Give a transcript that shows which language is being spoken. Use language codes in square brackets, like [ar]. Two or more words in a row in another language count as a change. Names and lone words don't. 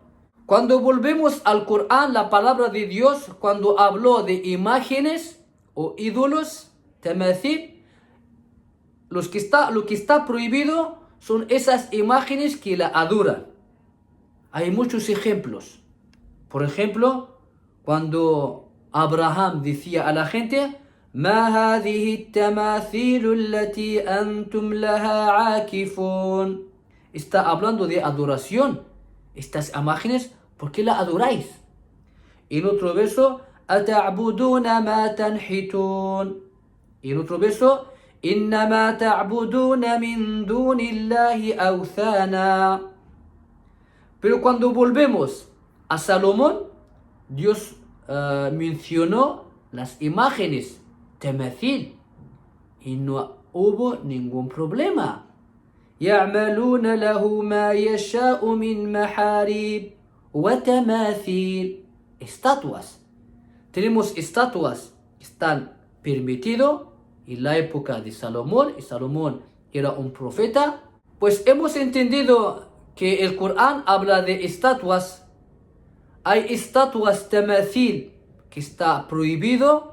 [es] Cuando volvemos al Corán, la palabra de Dios, cuando habló de imágenes o ídolos, tamathil, lo que está prohibido son esas imágenes que la adoran. Hay muchos ejemplos. Por ejemplo, cuando Abraham decía a la gente, [ar] "ما هذه التماثيل التي أنتم لها عاكفون". [es] Está hablando de adoración. Estas imágenes, ¿por qué la adoráis? En otro verso, [ar] "أتعبدون ما تنحتون". [es] En otro verso, [ar] "إنما تعبدون من دون الله أوثانا". [es] Pero cuando volvemos a Salomón, Dios mencionó las imágenes, tamathil, y no hubo ningún problema. [ar] يعملون له ما يشاء من محاريب وتماثيل. [es] Estatuas. Tenemos estatuas que están permitidas en la época de Salomón, y Salomón era un profeta. Pues hemos entendido que el Corán habla de estatuas. Hay estatuas tamathil que está prohibido.